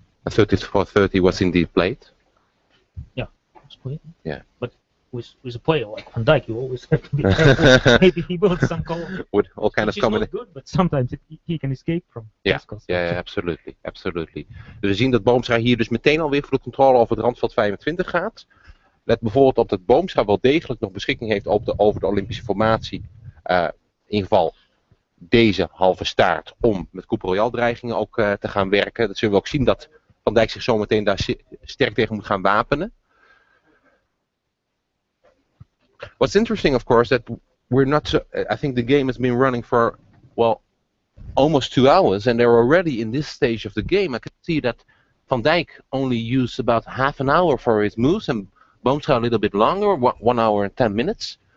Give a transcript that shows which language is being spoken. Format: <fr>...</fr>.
<en>34-30 was indeed played. Yeah, it's played. Yeah. But with a player like Van Dijk, you always have to be careful. Maybe he builds some goal. With all kind of combinations. Not good, but sometimes he can escape from. Yeah, absolutely.</en> <nl>Dus we zien dat Boomstra hier dus meteen alweer voor de controle over het randveld 25 gaat. Let bijvoorbeeld op dat Boomstra wel degelijk nog beschikking heeft over de Olympische formatie. In ieder geval deze halve staart om met Coupe Royale dreigingen ook te gaan werken. Dat zullen we ook zien dat Van Dijk zich zometeen daar sterk tegen moet gaan wapenen.</nl> <en>What's interesting, of course, that we're not so, I think the game has been running for, almost 2 hours, and they're already in this stage of the game. I can see that Van Dijk only used about half an hour for his moves, and Boomstra a little bit longer, 1 hour and 10 minutes.</en>